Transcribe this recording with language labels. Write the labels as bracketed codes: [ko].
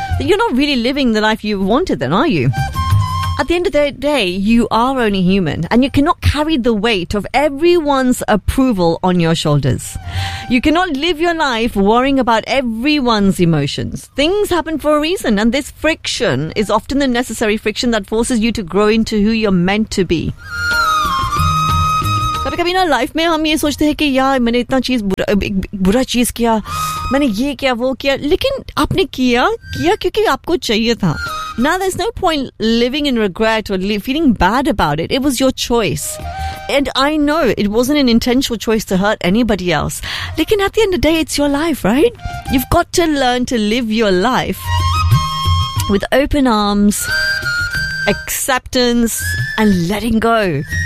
[en] But you're not really living the life you wanted then, are you? At the end of the day, you are only human, and you cannot carry the weight of everyone's approval on your shoulders. You cannot live your life worrying about everyone's emotions. Things happen for a reason, and this friction is often the necessary friction that forces you to grow into who you're meant to be. [hi] कभी कभी ना life में हम ये सोचते हैं कि यार मैंने इतना चीज बुरा चीज किया, मैंने ये किया वो किया, लेकिन आपने किया किया क्योंकि आपको चाहिए था. [en] Now, there's no point living in regret or feeling bad about it. It was your choice. And I know it wasn't an intentional choice to hurt anybody else. Lekin at the end of the day, it's your life, right? You've got to learn to live your life with open arms, acceptance, and letting go.